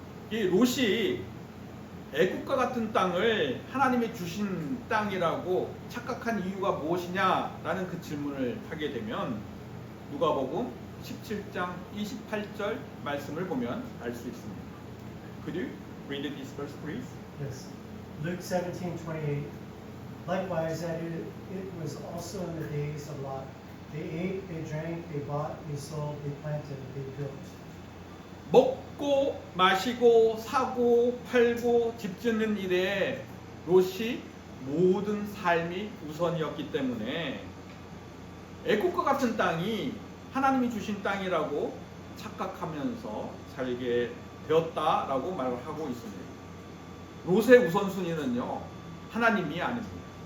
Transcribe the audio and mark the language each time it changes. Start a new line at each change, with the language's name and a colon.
Korean: 이 롯이 애굽과 같은 땅을 하나님이 주신 땅이라고 착각한 이유가 무엇이냐라는 그 질문을 하게 되면 누가복음 17장 28절 말씀을 보면 알 수 있습니다.
English: Could you read this verse, please? Yes. Luke 17:28. Likewise, that it was also in the days of Lot. They ate, they drank, they bought, they sold, they planted, they built.
Korean: 먹고 마시고 사고 팔고 집 짓는 일에 롯이 모든 삶이 우선이었기 때문에 애굽과 같은 땅이 하나님이 주신 땅이라고 착각하면서 살게 되었다라고 말을 하고 있습니다. 롯의 우선순위는요, 하나님이 아닙니다.